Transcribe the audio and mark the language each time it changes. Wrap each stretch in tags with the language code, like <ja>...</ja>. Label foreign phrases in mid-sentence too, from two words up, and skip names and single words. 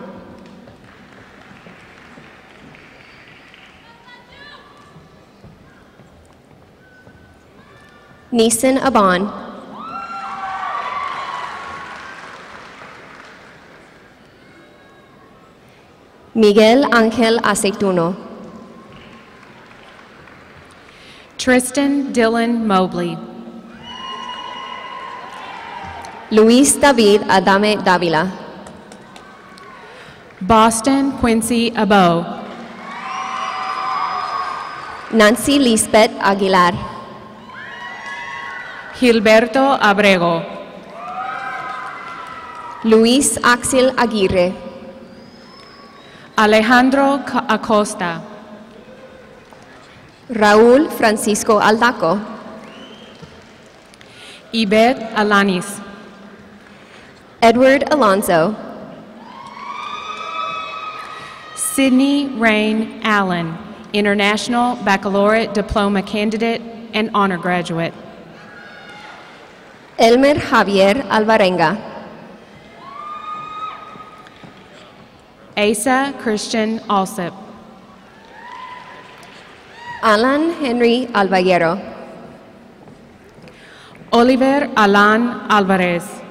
<en>Neeson Aban. Miguel Angel Aceituno. Tristan Dylan Mobley. Luis David Adame Davila. Boston Quincy Abo. Nancy Lisbeth Aguilar. Gilberto Abrego. Luis Axel Aguirre. Alejandro Acosta. Raúl Francisco Aldaco. Ibet Alanis. Edward Alonso. Sydney Rain Allen, International Baccalaureate Diploma Candidate and Honor Graduate. Elmer Javier Alvarenga. Asa Christian Alsip. Alan Henry Alballero. Oliver Alan Alvarez.</en>